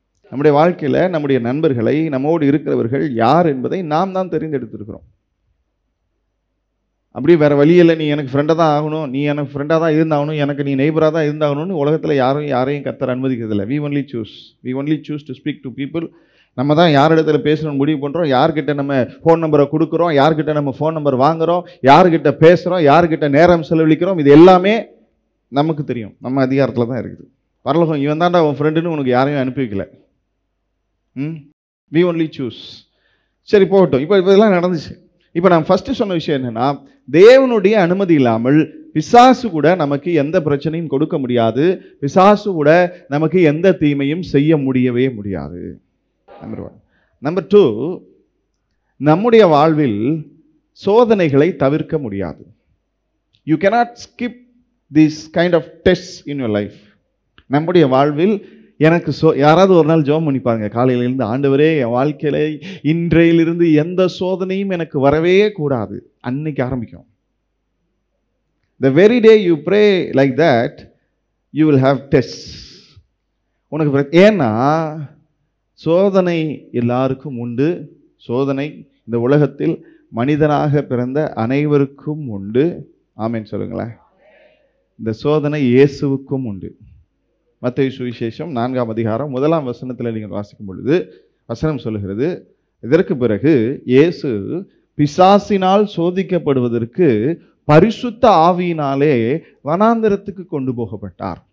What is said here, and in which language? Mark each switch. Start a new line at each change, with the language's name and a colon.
Tamil: நம்முடைய வாழ்க்கையில் நம்முடைய நண்பர்களை, நம்மோடு இருக்கிறவர்கள் யார் என்பதை நாம் தான் தெரிந்தெடுத்திருக்கிறோம். அப்படி வேறு வழியில் நீ எனக்கு ஃப்ரெண்டாக தான் ஆகணும், நீ எனக்கு ஃப்ரெண்டாக தான் இருந்தாகணும், எனக்கு நீ நெய்பராக தான் இருந்தாகணும்னு உலகத்தில் யாரையும் கர்த்தர் அனுமதிக்கிறதில்லை.
English: we only choose to speak to people.
Tamil: நம்ம தான் யார் இடத்துல பேசணும்னு முடிவு பண்ணுறோம், யார்கிட்ட நம்ம ஃபோன் நம்பரை கொடுக்குறோம், யார்கிட்ட நம்ம ஃபோன் நம்பர் வாங்குகிறோம், யார்கிட்ட பேசுகிறோம், யார்கிட்ட நேரம் செலவழிக்கிறோம், இது எல்லாமே நமக்கு தெரியும். நம்ம அதிகாரத்தில் தான் இருக்குது. பரலோகம் இவன் தான்டா உன் ஃப்ரெண்டுன்னு உனக்கு யாரையும் அனுப்பி வைக்கல.
English: we only choose.
Tamil: சரி போகட்டும். இப்போ இதெல்லாம் நடந்துச்சு. இப்போ நான் ஃபஸ்ட்டு சொன்ன விஷயம் என்னென்னா, தேவனுடைய அனுமதி இல்லாமல் பிசாசு கூட நமக்கு எந்த பிரச்சனையும் கொடுக்க முடியாது. பிசாசு கூட நமக்கு எந்த தீமையும் செய்ய முடியவே முடியாது. நம்பர் 1. நம்பர் 2, நம்முடைய வாழ்வில் சோதனைகளை தவிர்க்க முடியாது.
English: You cannot skip these kind of tests in your life.
Tamil: நம்முடைய வாழ்வில் எனக்கு யாராவது ஒரு நாள் ஜெபம் பண்ணி பாருங்க, காலையிலிருந்து, ஆண்டவரே என் வாழ்க்கையில இன்றையிலிருந்து எந்த சோதனையும் எனக்கு வரவே கூடாது, அன்னைக்கு ஆரம்பிக்கும்.
English: The very day you pray like that, you will have tests.
Tamil: உனக்கு ஏன்னா சோதனை எல்லாருக்கும் உண்டு. சோதனை இந்த உலகத்தில் மனிதனாக பிறந்த அனைவருக்கும் உண்டு. ஆமென் சொல்லுங்களேன். இந்த சோதனை இயேசுவுக்கும் உண்டு. மத்தேயு சுவிசேஷம் 4ஆம் அதிகாரம் 1ஆம் வசனத்தில் நீங்கள் வாசிக்கும் பொழுது வசனம் சொல்லுகிறது, இதற்கு பிறகு இயேசு பிசாசினால் சோதிக்கப்படுவதற்கு பரிசுத்த ஆவியினாலே வனாந்தரத்துக்கு கொண்டு போகப்பட்டார்.